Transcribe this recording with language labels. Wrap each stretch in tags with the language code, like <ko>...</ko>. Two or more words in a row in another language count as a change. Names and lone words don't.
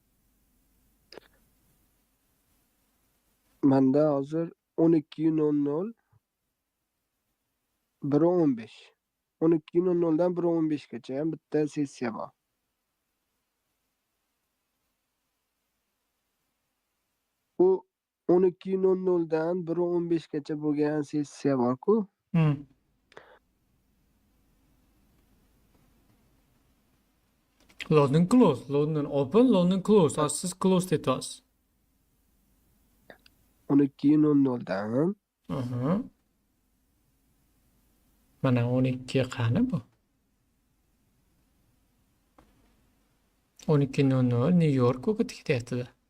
<uz>Menda hozir 12:00 1:15. 12:00 dan 1:15 gacha ham bitta sessiya bor. U 12:00 dan 1:15 gacha bo'lgan sessiya bor-ku. Hmm.</uz> <en>London close, London open, London close.</en> <uz>Hozir siz close deyapsiz. 12:00 dan Aha. Mana 12 qani bu? 12:00 New York o'qib ketyapti-da.</uz>